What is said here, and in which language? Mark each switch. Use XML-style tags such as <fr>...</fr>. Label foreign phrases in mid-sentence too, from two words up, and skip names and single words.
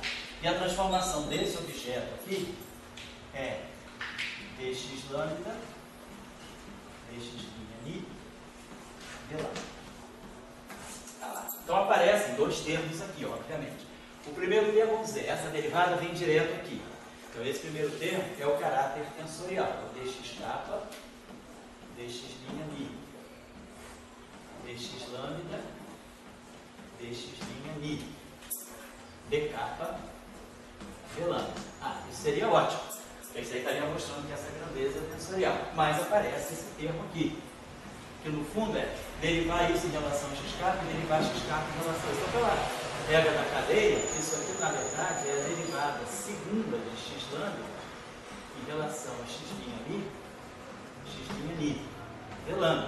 <pt>E a transformação desse objeto aqui é dx lambda, dx' mi, d lambda. Então aparecem dois termos aqui, obviamente. O primeiro termo, vamos dizer, essa derivada vem direto aqui. Então esse primeiro termo é o caráter tensorial, o dx kappa, dx' mi, dx lambda, dx' mi, d kappa, d lambda. Isso seria ótimo, porque isso aí estaria mostrando que essa grandeza é tensorial. Mas aparece esse termo aqui, que no fundo é derivar isso em relação a x kappa e derivar x kappa em relação a isso. Então, pela regra da cadeia, isso aqui na verdade é a derivada segunda de x lambda em relação a x' mi, d lambda.</pt>